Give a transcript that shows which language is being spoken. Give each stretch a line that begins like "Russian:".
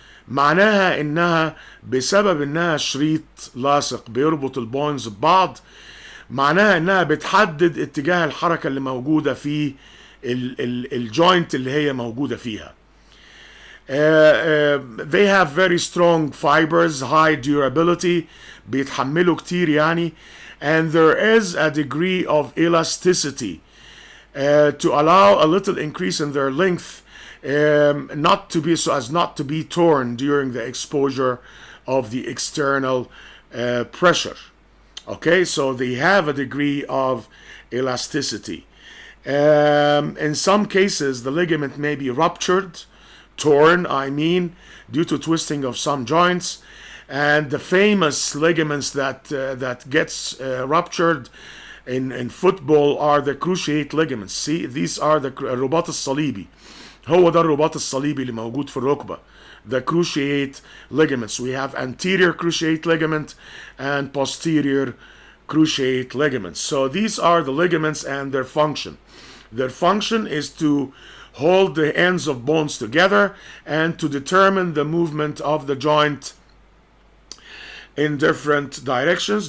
Arabic: معناها انها بسبب انها شريط لاصق بيربط البونز ببعض، معناها انها بتحدد اتجاه الحركة اللي موجودة في الجوينت اللي هي موجودة فيها.
English: They have very strong fibers, high durability,
Arabic: بيتحملوا كتير يعني,
English: and there is a degree of elasticity to allow a little increase in their length, not to be so as not to be torn during the exposure of the external pressure. Okay, so they have a degree of elasticity. In some cases, the ligament may be ruptured, torn, due to twisting of some joints, and the famous ligaments that gets ruptured in football are the cruciate ligaments. See, these are the
Arabic: الرباط الصليبي. هو ده الرباط الصليبي اللي موجود في الركبة.
English: The cruciate ligaments. We have anterior cruciate ligament and posterior cruciate ligaments. So these are the ligaments and their function. Their function is to hold the ends of bones together and to determine the movement of the joint in different directions.